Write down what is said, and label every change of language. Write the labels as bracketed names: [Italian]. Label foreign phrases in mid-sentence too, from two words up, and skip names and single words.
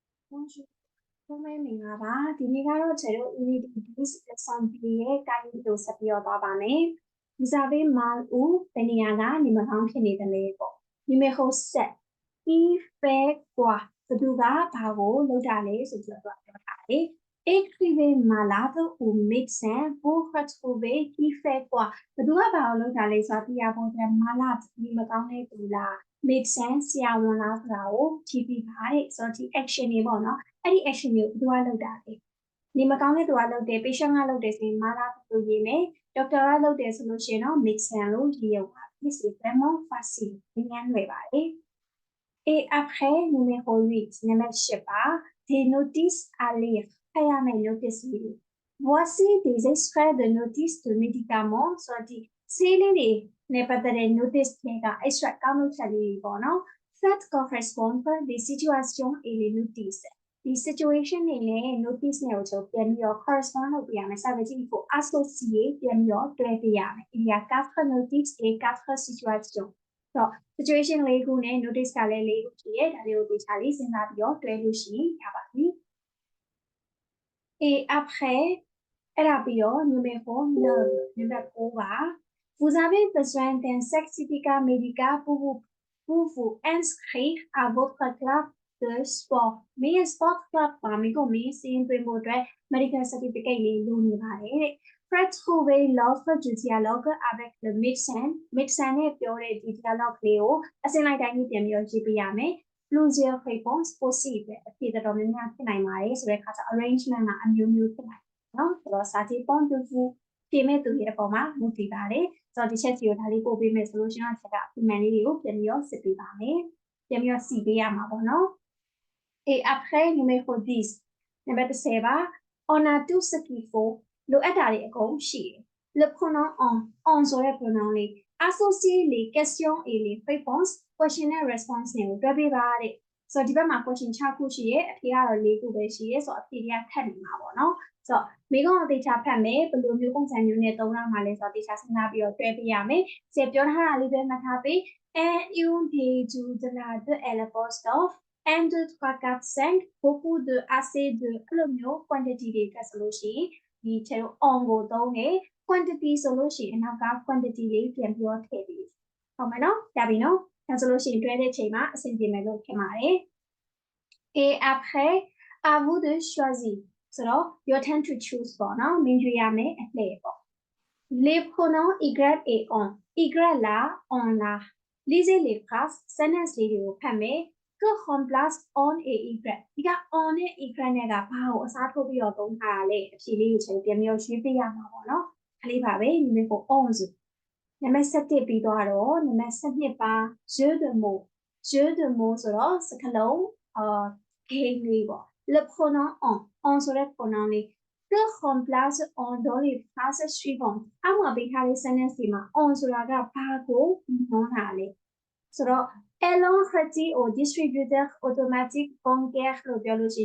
[French] Bonjour, [Burmese] ကိုမဲမင်္ဂလာပါဒီနေ့ကတော့ကျွန်တော် [English] unity base assembly [Burmese] ရဲ့ကိုင်းကိုဆက်ပြီးတော့သွားပါမယ်ဒီစာပေးမှာဦးဘယ်နေရာကနေမကောင်းဖြစ်နေတယ်လဲပေါ့ [French] numéro 7 il fait quoi [Burmese] ဘသူကဘာကိုလုပ်တာလဲဆိုပြီးတော့ပြောထားတယ် [French] écrivez malade ou médecin pour retrouver qui fait quoi [Burmese] ဘသူကဘာကိုလုပ်တာလဲဆိုတော့ပြရဖို့အတွက် malade ဒီမကောင်းတဲ့သူလား médecin ဆရာဝန်လားဆိုတာကိုကြည့်ပြီးပါတဲ့ဆိုတော့ဒီ action တွေပေါ့နော်အဲ့ဒီ action ကိုဘယ်သူကလုပ်တာလဲနေ မကောင်းတဲ့သူကလုပ်တယ် patient ကလုပ်တယ်ဆိုရင် malade လို့ရေးမယ် doctor ကလုပ်တယ်ဆိုလို့ရှိရင်တော့ médecin လို့ရေးရပါမယ် [French] c'est vraiment facile [Burmese] ဉာဏ်လွယ်ပါတယ် et [French] après numéro 8 နံပါတ်8ပါ des notices à lire [Burmese] ဖတ်ရမယ့် notice လေး [French] voici des extraits de notices de médicaments [Burmese] ဆိုတော့ဒီဆေး လေးတွေနဲ့ပတ်သက်တဲ့ notice တွေက extract ကောက်နှုတ်ချက်လေးတွေပေါ့နော် [French] faites correspondre les situations et les notices [Burmese] ဒီ situation တွေနဲ့ notice နဲ့ကိုကျွန်တော်ပြန်ပြီးတော့ correspond လုပ်ပြရမယ် [French] ça veut dire il faut associer [Burmese] ပြန်ပြီးတော့တွဲပြရမယ် [French] il y a 4 notices et 4 situations [Burmese] ဆိုတော့ situation လေးခုနဲ့ notice ကလည်း၄ခုရှိရဲဒါလေးကိုသိချာလေးစဉ်းစားပြီးတော့တွဲလို့ရှိရင်ရပါပြီ [French] et après [Burmese] အဲ့ဒါပြီးတော့ [French] numéro 9 numéro 9 [Burmese] ပါ [French] vous avez besoin d'un certificat médical pour vous inscrire à votre club de sport [Burmese] မင်း [English] sport club [Burmese] ပါမိကိုမင်းစီးရင်သွင်းဖို့အတွက် [English] medical certificate [Burmese] လေးလိုနေပါတယ်တဲ့ [French] retrouver l'offre du dialogue avec le médecin [Burmese] နဲ့ပြောတဲ့ဒီ dialogue လေးကိုအစင်းလိုက်တိုင်းပြန်ပြီးတော့ရေးပြရမယ် [French] plusieurs réponses possibles [Burmese] အ ဖြစ်တော်များများဖြစ်နိုင်ပါတယ်ဆိုတဲ့အခါကျ arrangement ကအမျိုးမျိုးဖြစ်နိုင်တယ်နော်ဆိုတော့ [French] ça dépend de vous [Burmese] ပြင်မဲ့သူရဲ့အပေါ်မှာမူတည်ပါတယ်ဆိုတော့ဒီချက်စီကိုဒါလေးပို့ပေးမယ်ဆိုလို့ရှိရင်တော့ဒီမှန်လေးတွေကိုပြန်ပြီးတော့စစ်ပေးပါမယ်ပြန်ပြီးတော့ စီပေးရမှာပေါ့နော် [French] et après numéro 10 [Burmese] နံပါတ်10ပါ [French] on a tout ce qu'il faut [Burmese] လိုအပ်တာတွေအကုန်ရှိတယ် [French] le pronom on [Burmese] ဆိုတဲ့ pronom လေး [French] associer les questions et les réponses [Burmese] question နဲ့ response တွေကိုတွဲပေးပါတဲ့ဆိုတော့ဒီဘက်မှာ question 6ခုရှိရဲအဖြေကတော့4ခုပဲရှိရဲဆိုတော့အဖြေတွေကထပ်နေမှာပေါ့နော်ဆိုတော့မိ ကုံးကိုတေချာဖတ်မယ်ဘယ်လိုမျိုးပုံစံမျိုးနဲ့သုံးရမှာလဲဆိုတော့တေချာစဉ်းစားပြီးတော့တွဲပေးရမယ်ဆယ်ပြောထားတာလေးပဲမှတ်ထားပေး [French] un des du de la de elle post of and 2 3 4 5 beaucoup de assez de [Burmese] အဲ့လိုမျိုး quantity တွေတက်ဆိုလို့ရှိရင်ဒီချေတို့ on ကိုသုံးတယ် quantity ဆိုလို့ရှိရင်အနောက်က quantity လေးပြန်ပြီးတော့ထည့်ပေးဟုတ်မယ်နော်ရပြီနော်ဒါဆိုလို့ရှိရင်တွဲတဲ့အချိန်မှာအဆင်ပြေမယ်လို့ထင်ပါတယ် [French] et après à vous de choisir [Burmese] ဆိုတော့ [English] your turn to choose [Burmese] ပေါ့နော်မင်းရွေးရမယ်အလှည့်ပေါ့ [French] les pronoms y et on [Burmese] y လား on လား [French] lisez les phrases [Burmese] sentence လေးတွေကိုဖတ်မယ် [French] que remplace on et y [Burmese] ဒီက on နဲ့ y နဲ့ကဘာကိုအစားထိုးပြီးတော့သုံးထားတာလဲအဖြေလေးကိုချိန်ပြန်ပြီးတော့ရွေးပေးရမှာပေါ့နော်ခလေးပါပဲ numéro 11နံပါတ်7ပြီး သွားတော့နံပါတ်7ပါ [French] jeu de mots [Burmese] ဆိုတော့စကားလုံးgame လေးပေါ့ [French] le pronom on [Burmese] ဆိုတဲ့ pronom လေး [French] que remplace on dans les phrases suivantes [Burmese] အောက်မှာပေးထားတဲ့ sentence တွေမှာ on ဆိုတာကဘာကိုနှောတာလဲဆိုတော့ [French] allons retire au distributeur automatique bancaire [Burmese] လို့ပြောလို့ရှိ